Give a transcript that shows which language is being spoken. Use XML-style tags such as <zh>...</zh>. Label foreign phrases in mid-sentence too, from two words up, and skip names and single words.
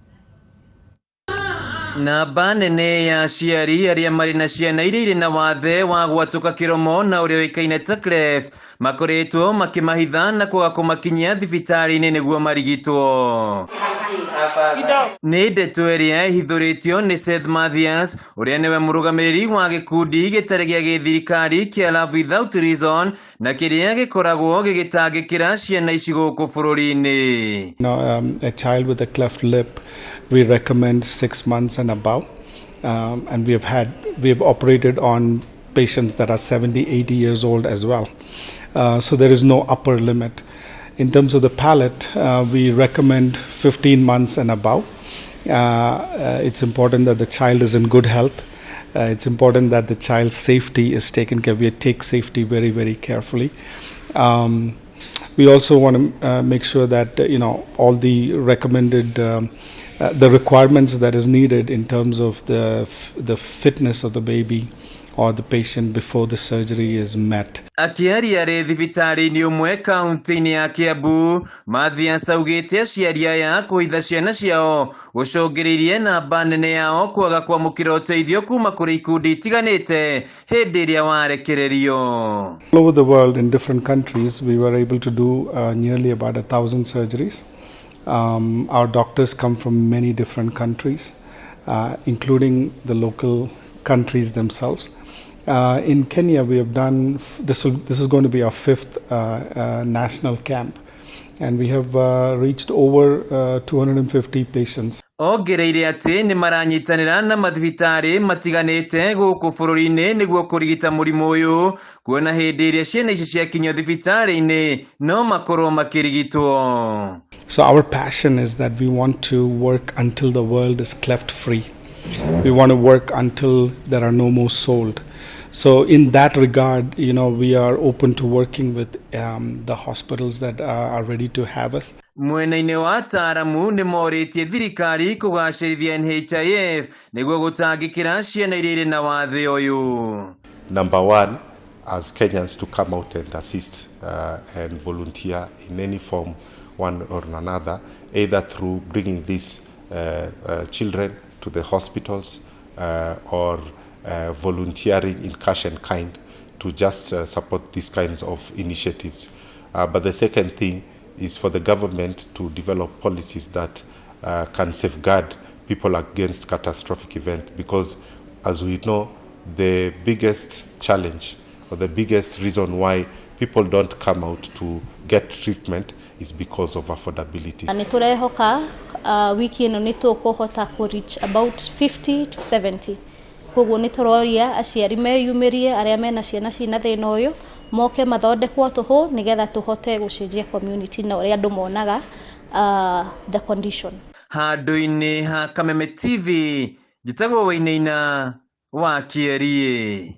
<ki>Namba nene ya aciari aria mari na ciana iria iri na wathe wa gwatuka kiromo na uria uikaine ta cleft makoretwo makimahitha na kwaga kumakinyia thibitari-ini niguo marigitwo. Ni ndeto iria ihithuritio ni Seth Matthews uria niwe murugamiriri wa gikundi gitari gia githirikari kia Love Without Reason na kiria gikoragwo gigitangikira ciana ici guku bururi-ini.</ki> <en>A child with a cleft lip, we recommend 6 months and above, and we have operated on patients that are 70-80 years old as well. So there is no upper limit. In terms of the palate, we recommend 15 months and above. It's important that the child is in good health. It's important that the child's safety is taken care of. We take safety very, very carefully. We also want to make sure that all the recommended the requirements that is needed in terms of the fitness of the baby or the patient before the surgery is met.</en> <ki>Akiaria re thibitari ni umwe kaunti-ini ya Kiambu, Mathias augite aciari aya kuhitha ciana ciao gucungiririe namba nene yao kwaga kwamukira uteithio kuma kuri ikundi itiganite hindi iria warekererio.</ki> <en>All over the world in different countries we were able to do nearly about 1,000 surgeries. Our doctors come from many different countries, including the local countries themselves. In Kenya, we have done this is going to be our 5th national camp, and we have reached over 250 patients.</en> <ki>Ongereire ati ni maranyitanira na mathibitari matiganite guku bururi-ini niguo kurigita murimu uyu kuona hindi iria ciana ici ciakinywo thibitari-ini no makorwo makirigitwo.</ki> <en>So our passion is that we want to work until the world is cleft free. We want to work until there are no more sold. So in that regard, we are open to working with the hospitals that are ready to have us.</en> <ki>Mwena-ini wa ataramu ni moritie thirikari kugacirithia NHIF niguo gutangikira ciana iria iri na wathe uyu.</ki> <en>Number one, as Kenyans to come out and assist and volunteer in any form, one or another, either through bringing these children to the hospitals or volunteering in cash and kind to just support these kinds of initiatives. But the second thing is for the government to develop policies that can safeguard people against catastrophic events, because as we know, the biggest challenge or the biggest reason why people don't come out to get treatment is because of affordability.</en> <ki>Niturehoka wiki ino nitukuhota ku</ki> <en>reach about 50 to 70.</en> <ki>Koguo nituroria aciari meyumirie aria mena ciana cina thina uyu moke mathondekwo tuhu nigetha tuhote gucenjia community na uria andu monaga</ki> <en>the condition.</en> <ki>Handu-ini ha Kameme TV Gitau wainaina wa Kierie.</ki>